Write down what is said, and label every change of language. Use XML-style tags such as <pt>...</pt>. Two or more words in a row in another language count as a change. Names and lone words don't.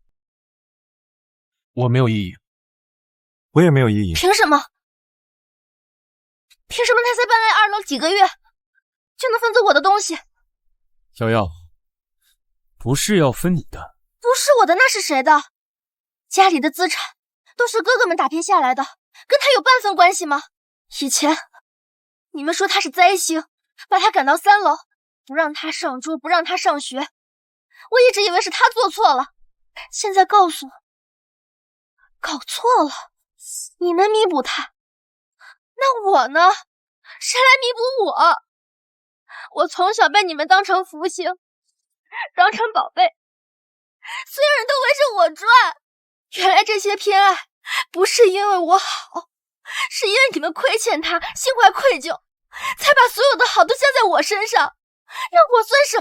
<zh>我沒有異議。我也沒有異議。憑什麼？憑什麼他才搬來2樓幾個月，就能分走我的東西？瑤瑤，不是要分你的。不是我的，那是誰的？家裡的資產都是哥哥們打拼下來的，跟他有半分關係嗎？以前你們說他是災星，把他趕到3樓，不讓他上桌，不讓他上學，我一直以為是他做錯了，現在告訴我搞錯了，你们彌補他，那我呢？誰來彌補我？我從小被你們當成福星，當成寶貝，所有人都圍着我轉。原來這些偏愛不是因為我好，是因為你們虧欠他，心懷愧疚，才把所有的好都加在我身上，讓我算什麼？</zh>